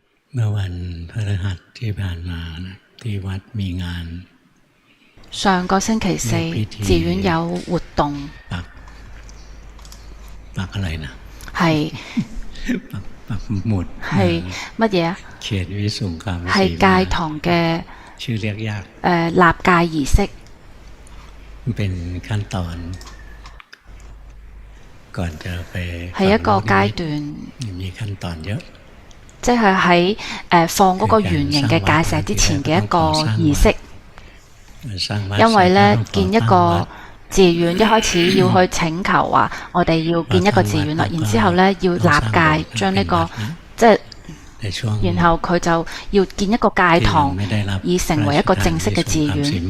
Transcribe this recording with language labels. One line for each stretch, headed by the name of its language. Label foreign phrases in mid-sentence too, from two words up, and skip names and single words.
Thai: เมื่อวันพฤหัสที่ผ่านมาที่วัดมีงาน
Cantonese: 上個星期四寺院有活動
Thai: ปักอะไรนะ
Cantonese: 係
Thai: ปักหมุด
Cantonese: 係乜嘢啊？
Thai: เขตวิสุงคาม
Cantonese: 係戒堂嘅
Thai: ชื่อเรียกยาก
Cantonese: 立戒儀式，
Thai: เป็นขั้นตอนก่อนจะไป
Cantonese: 係一個階段，
Thai: มีขั้นตอนเยอะ
Cantonese: 即係喺放嗰個圓形嘅界石之前嘅一個儀式。因為呢，建一個寺院一開始要去請求話，我哋要建一個寺院啦，然之後呢，要立戒，將呢個即係，然後佢就要建一個戒堂，以成為一個正式嘅寺院。